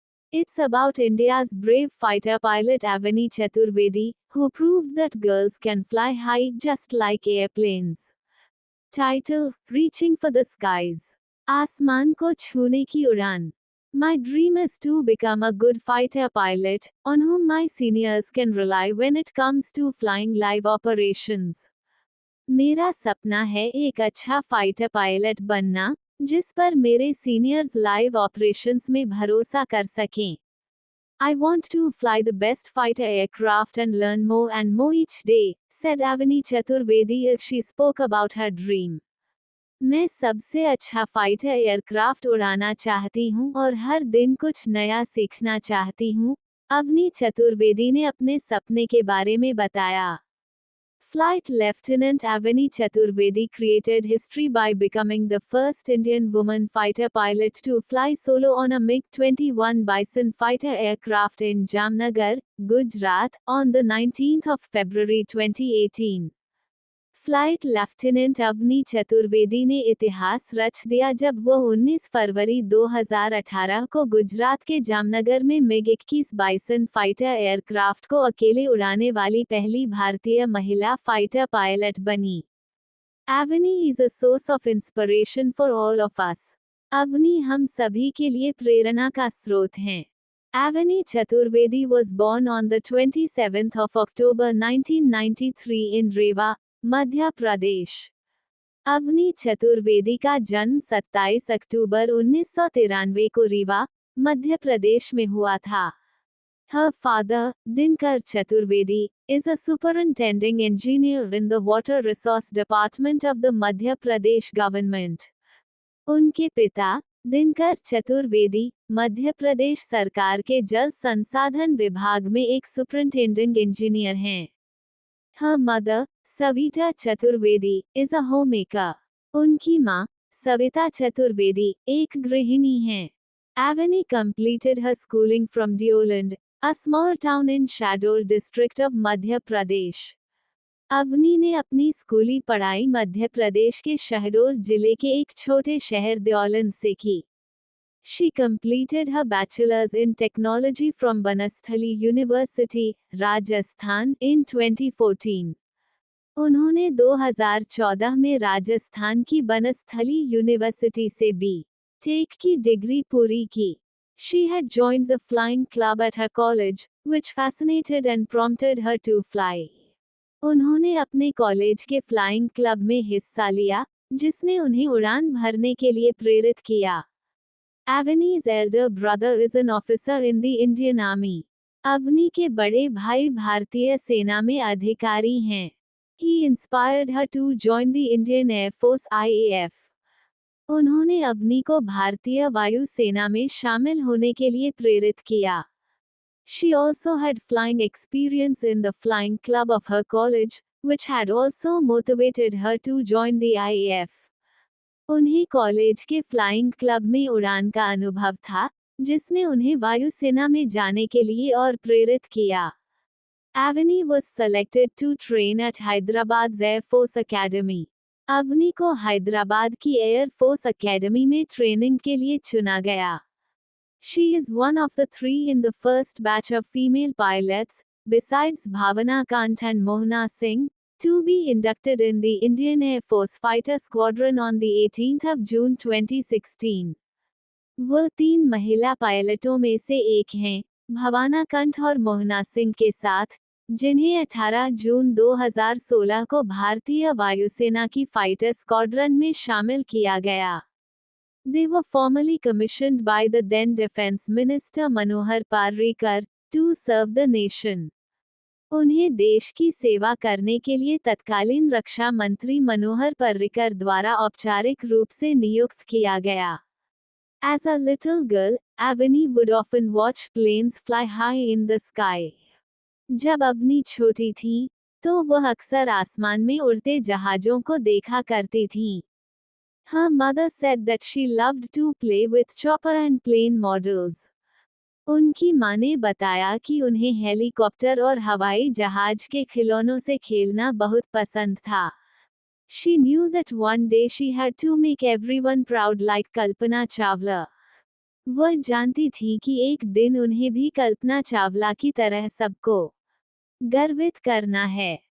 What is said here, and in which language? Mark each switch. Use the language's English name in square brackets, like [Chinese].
[English] It's about India's brave fighter pilot Avani Chaturvedi, who proved that girls can fly high just like airplanes. Title: Reaching for the Skies. [Hindi] आसमान को छूने की उड़ान. [English] My dream is to become a good fighter pilot, on whom my seniors can rely when it comes to flying live operations. [Hindi] मेरा सपना है एक अच्छा फाइटर पायलट बनना, जिस पर मेरे सीनियर्स लाइव ऑपरेशंस में भरोसा कर सकें. [English] I want to fly the best fighter aircraft and learn more and more each day, said Avani Chaturvedi as she spoke about her dream. [Hindi] मैं सबसे अच्छा फाइटर एयरक्राफ्ट उड़ाना चाहती हूँ और हर दिन कुछ नया सीखना चाहती हूँ, अवनी चतुर्वेदी ने अपने सपने के बारे में बताया. [English] Flight Lieutenant Avani Chaturvedi created history by becoming the first Indian woman fighter pilot to fly solo on a MiG-21 Bison fighter aircraft in Jamnagar, Gujarat, on the 19th of February 2018. [Hindi] Flight lieutenant Avani Chaturvedi ने इतिहास रच दिया जब वो 19 फरवरी 2018 को गुजरात के जामनगर में मिग-21 bison fighter aircraft को अकेले उड़ाने वाली पहली भारतीय महिला फाइटर पायलट बनी. [English] Avani is a source of inspiration for all of us. [Hindi] Avani हम सभी के लिए प्रेरणा का स्रोत हैं. [English] Avani Chaturvedi was born on the 27th of October 1993 in Rewa, Madhya Pradesh. [Hindi] Avani Chaturvedi का जन्म 27 अक्टूबर 1993 को रीवा, मध्य प्रदेश में हुआ था. [English] Her father, Dinkar Chaturvedi, is a superintending engineer in the Water Resource Department of the Madhya Pradesh government. [Hindi] उनके पिता, दिनकर चतुर्वेदी, मध्य प्रदेश सरकार के जल संसाधन विभाग में एक सुपरिंटेंडिंग इंजीनियर हैं. [English] Her mother, Savita Chaturvedi, is a homemaker. [Hindi] उनकी माँ, सविता चतुर्वेदी, एक गृहिणी हैं. [English] Avani completed her schooling from Deoland, a small town in Shahdol district of Madhya Pradesh. [Hindi] Avani ने अपनी स्कूली पढ़ाई मध्य प्रदेश के शहडोल जिले के एक छोटे शहर देओलंद से की. [English] She completed her bachelor's in technology from Banasthali University, Rajasthan, in 2014. [Hindi] उन्होंने 2014 में राजस्थान की बनस्थली यूनिवर्सिटी से B.Tech की डिग्री पूरी की. [English] She had joined the flying club at her college, which fascinated and prompted her to fly. [Hindi] उन्होंने अपने कॉलेज के फ्लाइंग क्लब में हिस्सा लिया, जिसने उन्हें उड़ान भरने के लिए प्रेरित किया. [English] Avani's elder brother is an officer in the Indian Army. [Hindi] Avani के बड़े भाई भारतीय सेना में अधिकारी हैं. [English] He inspired her to join the Indian Air Force IAF. [Hindi] उन्होंने अवनी को भारतीय वायु सेना में शामिल होने के लिए प्रेरित किया. [English] She also had flying experience in the flying club of her college, which had also motivated her to join the IAF. [Hindi] उन्हें कॉलेज के फ्लाइंग क्लब में उड़ान का अनुभव था, जिसने उन्हें वायुसेना में जाने के लिए और प्रेरित किया. [English] Avani was selected to train at Hyderabad's Air Force Academy. [Hindi] Avani को हैदराबाद की एयर फोर्स अकेडमी में ट्रेनिंग के लिए चुना गया. [English] She is one of the 3 in the first batch of female pilots, besides Bhavana Kant and Mohna Singh, to be inducted in the Indian Air Force Fighter Squadron on the 18th of June 2016. [Hindi] वो 3 महिला पायलटों में से एक हैं, भवाना कंठ और मोहना सिंह के साथ, जिन्हें 18 जून 2016 को भारतीय वायुसेना की फाइटर स्क्वाड्रन में शामिल किया गया. [English] They were formally commissioned by the then Defense Minister Manohar Parrikar to serve the nation. [Hindi] उन्हें देश की सेवा करने के लिए तत्कालीन रक्षा मंत्री मनोहर पर्रिकर द्वारा औपचारिक रूप से नियुक्त किया गया. [English] As a little girl, Avani would often watch planes fly high in the sky. [Hindi] जब अवनी छोटी थी, तो वह अक्सर आसमान में उड़ते जहाजों को देखा करती थी. [English] Her mother said that she loved to play with chopper and plane models. [Hindi] उनकी मां ने बताया कि उन्हें हेलीकॉप्टर और हवाई जहाज के खिलौनों से खेलना बहुत पसंद था। [English] She knew that one day she had to make everyone proud like Kalpana Chawla. [Hindi] वह जानती थी कि एक दिन उन्हें भी कल्पना चावला की तरह सबको गर्वित करना है।